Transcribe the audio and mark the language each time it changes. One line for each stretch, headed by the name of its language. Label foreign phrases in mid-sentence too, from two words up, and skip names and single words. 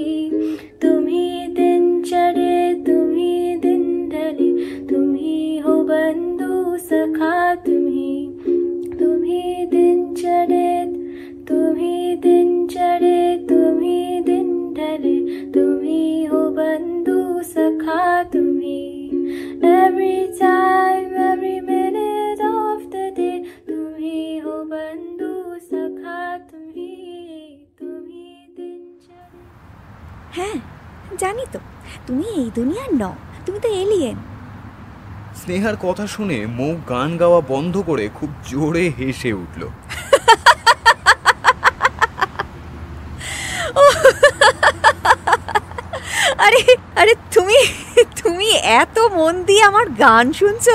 Hindi: तुम ही दिन चढ़े तुम ही दिन ढले, तुम ही हो बंधु सखा, तुम ही दिन चढ़े तुम ही दिन चढ़े तुम ही दिन ढले, तुम ही हो बंधु सखा, तुम ही
English: every time every minute of the day,
Hindi: तुम ही हो बंधु सखा, तुम ही दिन चढ़े।
Bangla: হ্যাঁ জানি তো, তুমি এই দুনিয়ার নও, তুমি তো এলিয়েন। স্নেহার কথা শুনে মৌ গান গাওয়া বন্ধ করে খুব জোরে হেসে উঠল। আরে আরে, তুমি তুমি এত মন দিয়ে আমার গান শুনছো?